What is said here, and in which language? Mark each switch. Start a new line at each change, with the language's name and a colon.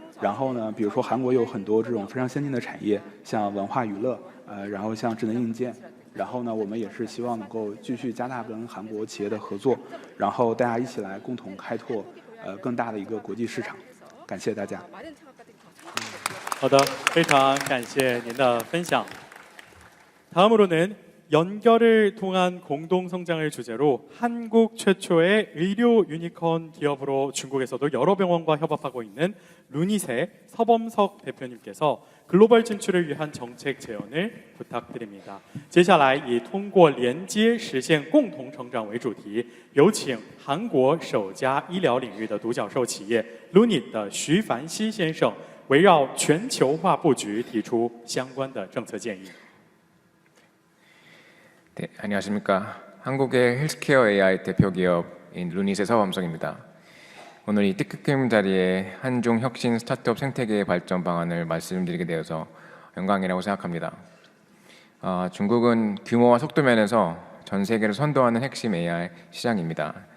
Chinese: 然后呢，比如说韩国有很多这种非常先进的产业，像文化娱乐然后像智能硬件。然后呢，我们也是希望能够继续加大跟韩国企业的合作，然后大家一起来共同开拓更大的一个国际市场。感谢大家。好的，非常感谢您的分享。
Korean: 다음으로는 연결을 통한 공동 성장을 주제로 한국 최초의 의료 유니콘 기업으로 중국에서도 여러 병원과 협업하고 있는 루닛의 서범석 대표님께서 글로벌 진출을 위한 정책 제언을 부탁드립니다.
Chinese: 接下来以通过连接实现共同成长为主题，有请韩国首家医疗领域的独角兽企业 루닛 的徐凡熙先生围绕全球化布局提出相关的政策建议。
Korean: 네, 안녕하십니까. 한국의 헬스케어 AI 대표 기업인 루닛의 서범석입니다. 오늘 이 뜻깊은 자리에 한중 혁신 스타트업 생태계의 발전 방안을 말씀드리게 되어서 영광이라고 생각합니다. 중국은 규모와 속도 면에서 전 세계를 선도하는 핵심 AI 시장입니다.